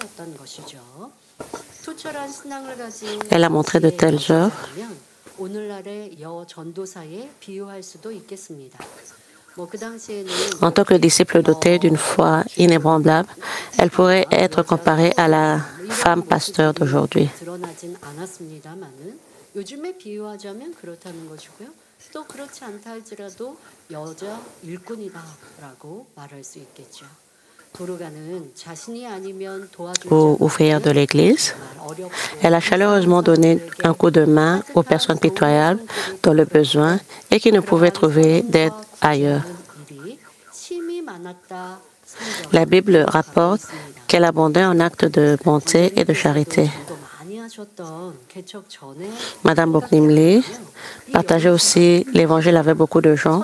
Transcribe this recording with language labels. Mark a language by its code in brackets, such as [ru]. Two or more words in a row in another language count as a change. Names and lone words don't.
[fr] Elle a montré de telles œuvres. En tant que disciple dotée d'une foi inébranlable, elle pourrait être comparée à la femme pasteur d'aujourd'hui. [ko] 요즘에 비유하자면 그렇다는 것이고요. 또 그렇지 않다 할지라도 여자 일꾼이다라고 말할 수 있겠죠. 도르가는 자신이 아니면 도와줄 [fr] aux [ko] 자가 [fr] ouvrières de [ko] 없는 [fr] l'Église. [ko] 정말 어렵고 [fr] Elle a chaleureusement donné un coup de main aux personnes pitoyables dans le besoin et qui ne pouvaient trouver d'aide ailleurs. La Bible rapporte qu'elle abondait en actes de bonté et de charité. Madame Boknimli partageait aussi l'évangile avec beaucoup de gens.